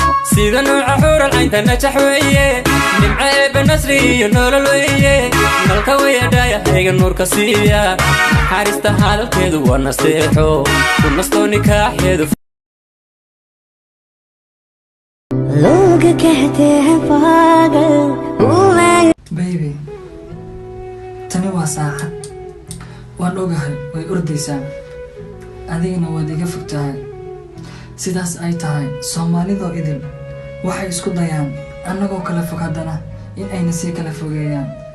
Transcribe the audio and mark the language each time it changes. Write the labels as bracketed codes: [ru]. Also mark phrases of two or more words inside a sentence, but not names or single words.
[so] Sida nooca xural caynta najax weeye, nimco eebbe nasri iyo nolol weeye, nalka weeye dhaaya hayga nuurka siiya, naxariista hadalkeedu waa nasteexo, ku nasto nikaaxeedu [hi] लोग कहते हैं पागल हूँ मैं। [so] Baby, tani waa saacad. Waan ogahay, way ordaysaa. Adigana waad iga fog tahay. Sidaas ay tahay, Soomaalidoo idil waxay isku dayaan annagoo kala fog haddana in ayna sii kala fogeeyaan.